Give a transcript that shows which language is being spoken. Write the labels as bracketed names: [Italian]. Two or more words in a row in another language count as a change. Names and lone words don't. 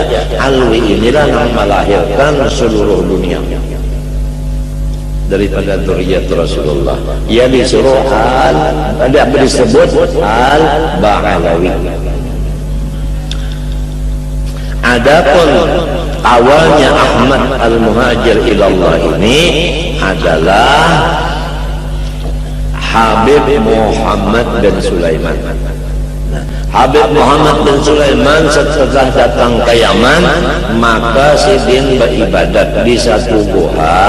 [Indonesian] Alwi inilah yang melahirkan seluruh dunia daripada [Arabic] ذرية رسول الله. [Indonesian] Ia disuruh disebut Al-Ba'alawi. Adapun awalnya Ahmad al-Muhajir ilallah ini adalah Habib Muhammad bin Sulaiman. Nah, Habib Muhammad bin Sulaiman setelah datang ke Yaman, maka sidin beribadat di satu goha.